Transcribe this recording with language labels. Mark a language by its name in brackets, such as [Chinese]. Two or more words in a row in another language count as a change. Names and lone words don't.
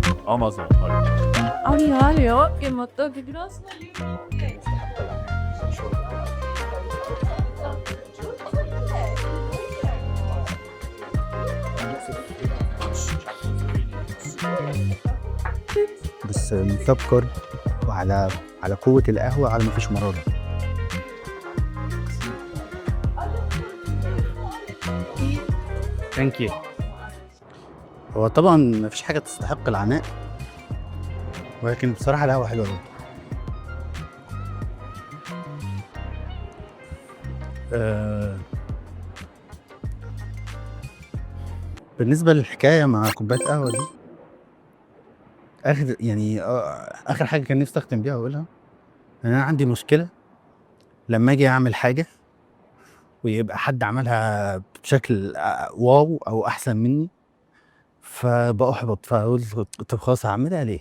[Japanese] Amazon. あるよあるよ。でもとフランスの有名 [Arabic] بس مسكر وعلى قوة القهوة على ما فيش مرارة. [English] Thank you. [Arabic] هو طبعا ما فيش حاجة تستحق العناء، ولكن بصراحة القهوة حلوة جدا. بالنسبة للحكاية مع كوباية قهوة دي، آخر حاجة كان نفسي أختم بيها وأقولها، إن أنا عندي مشكلة لما أجي أعمل حاجة ويبقى حد عملها بشكل واو أو أحسن مني، فبأحبط، فأقول طب خلاص هعملها ليه؟